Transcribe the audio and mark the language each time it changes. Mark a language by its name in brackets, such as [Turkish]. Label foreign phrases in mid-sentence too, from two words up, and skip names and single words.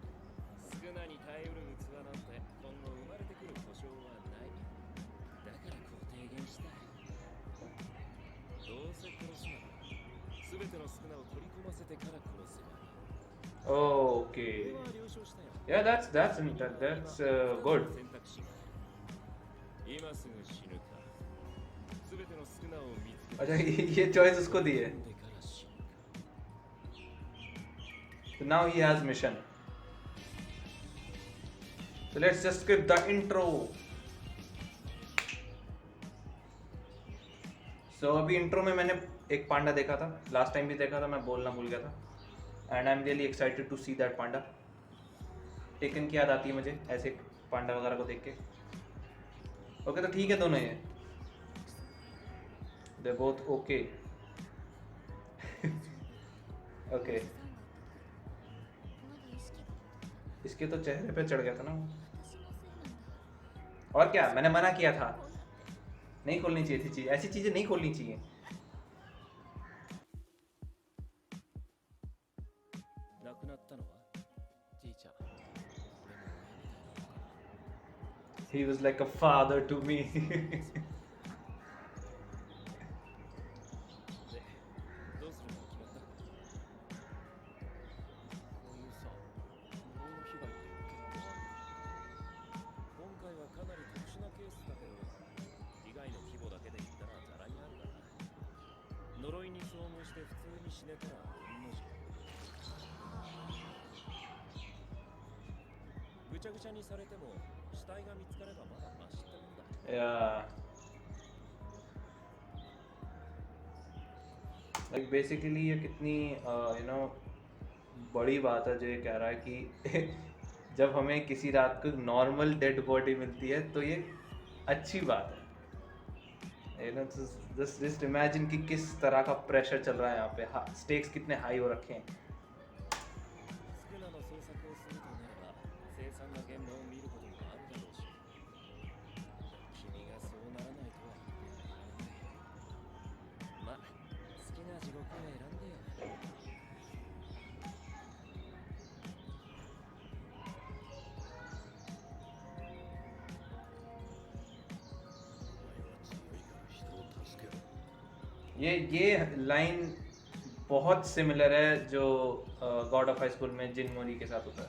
[Japanese] 少なに耐えうる器なんて今後生まれてくる保証はない。だからこう提言したい。どうせ殺すなら全ての少なを取り込ませてから殺せばいい。 [English] Oh, okay. [Japanese] 俺は了承したよ。 [English] Yeah, that's good. [Japanese] 選択肢がある。今すぐ死ぬか、全ての少なを見つけ [Hindi] अच्छा ये choice उसको दी है. [Japanese] てから死ぬか。 [English] So now he has mission. So let's just skip the intro. [Hindi] So अभी इंट्रो में मैंने एक पांडा देखा था, [English] last time [Hindi] भी देखा था, मैं बोलना भूल गया था. [English] and I am really excited to see that panda. [Hindi] टेकन की याद आती है मुझे ऐसे पांडा वगैरह को देख के. ओके तो ठीक है दोनों ये. [English] they both okay. [Hindi] ओके. इसके तो चेहरे पे चढ़ गया था ना. और क्या, मैंने मना किया था, नहीं खोलनी चाहिए थी चीज, ऐसी चीजें नहीं खोलनी चाहिए. [Japanese] 亡くなったのはじいちゃん。俺も親みたいなのかな。 [English] He was like a father to me. [Japanese] で、どうするの決まった？こういうさ、呪いの被害って結構ある。今回はかなり特殊なケースだけど、被害の規模だけで言ったらざらにあるから。呪いに遭遇して普通に死ねたら御の字。ぐちゃぐちゃにされても死体が見つかればまだマシってもんだ。 Yeah. [English] Like basically [Hindi] ये कितनी बड़ी बात है जो ये कह रहा है कि जब हमें किसी रात को [English] normal dead body [Hindi] मिलती है तो ये अच्छी बात है. [English] just imagine [Hindi] कि किस तरह का प्रेशर चल रहा है यहाँ पे, स्टेक्स कितने हाई हो रखे हैं. [Japanese] スクナの捜索をするとなれば凄惨な現場を見ることもあるだろうし、君がそうならないとは言ってられない。まあ好きな地獄を選んでよ。 [Hindi] ये लाइन बहुत सिमिलर है जो गॉड ऑफ हाई स्कूल में जिन मोरी के साथ होता है.